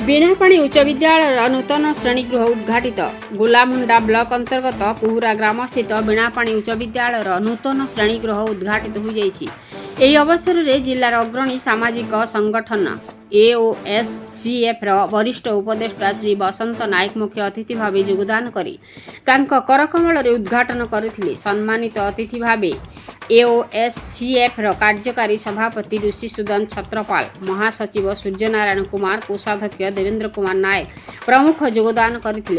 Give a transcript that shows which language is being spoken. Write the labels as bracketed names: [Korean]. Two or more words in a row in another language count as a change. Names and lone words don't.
[Odia] ବୀଣାପାଣି ଉଚ୍ଚ ବିଦ୍ୟାଳୟ ନୂତନ ଶ୍ରେଣୀଗୃହ ଉଦ୍ଘାଟିତ। ଗୋଲାମୁଣ୍ଡା ବ୍ଲକ ଅନ୍ତର୍ଗତ କୁହୁରା ଗ୍ରାମ ସ୍ଥିତ ବୀଣାପାଣି ଉଚ୍ଚ ବିଦ୍ୟାଳୟ ନୂତନ ଶ୍ରେଣୀଗୃହ ଉଦ୍ଘାଟିତ ହୋଇ ଯାଇଛି। ଏହି ଅବସରରେ ଜିଲ୍ଲାର ଅଗ୍ରଣୀ ସାମାଜିକ ସଂଗଠନ AOSCF ବରିଷ୍ଠ ଉପଦେଷ୍ଟା ଶ୍ରୀ ବସନ୍ତ ନାୟକ ମୁଖ୍ୟ ଅତିଥି ଭାବେ ଯୋଗଦାନ କରି ତାଙ୍କ କରକମଳରେ ଉଦ୍ଘାଟନ କରିଥିଲେ। ସମ୍ମାନିତ ଅତିଥି ଭାବେ AOSCF କାର୍ଯ୍ୟକାରୀ ସଭାପତି ଋଷି ସୁଦନ ଛତ୍ରପାଳ, ମହାସଚିବ ସୂର୍ଯ୍ୟନାରାୟଣ କୁମାର, କୋଷାଧ୍ୟକ୍ଷ ଦେବେନ୍ଦ୍ର କୁମାର ନାୟକ ପ୍ରମୁଖ ଯୋଗଦାନ କରିଥିଲେ।